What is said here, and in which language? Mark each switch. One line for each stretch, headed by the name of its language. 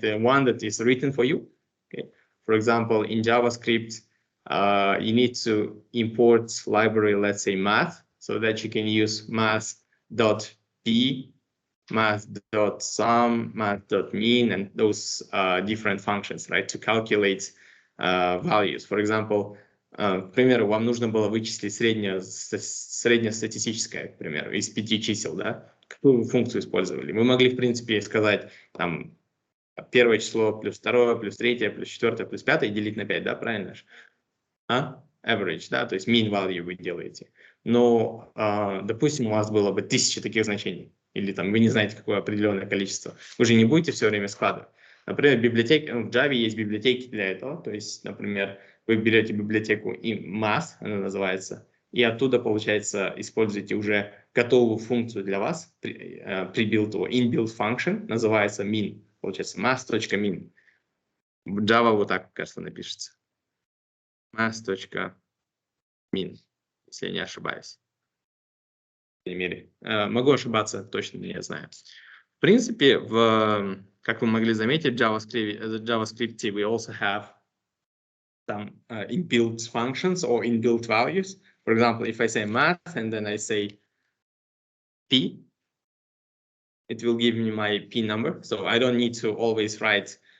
English: The one that is written for you. Okay. For example, in JavaScript, you need to import library, let's say math, so that you can use math.p, math.sum, math.mean, and those different functions, right, to calculate values. For example,
Russian: к примеру, вам нужно было вычислить среднестатистическое, к примеру, из 5 чисел, да? Какую функцию использовали? Мы могли, в принципе, сказать, там, первое число плюс второе, плюс третье, плюс четвертое, плюс пятое, делить на 5, да, правильно же? Average, да, то есть mean value вы делаете. Но, допустим, у вас было бы 1000 таких значений, или там вы не знаете, какое определенное количество. Вы же не будете все время складывать. Например, в Java есть библиотеки для этого. То есть, например, вы берете библиотеку math, она называется, и оттуда, получается, используете уже готовую функцию для вас, pre-built его, inbuilt function, называется min, получается math.min. В Java вот так, кажется, напишется. math.min, если я не ошибаюсь. По крайней мере, могу ошибаться, точно не знаю. В принципе, как вы могли заметить, в
English: JavaScript we also have some inbuilt functions or inbuilt values. For example, if I say math and then I say p, it will give me my p number. So I don't need to always write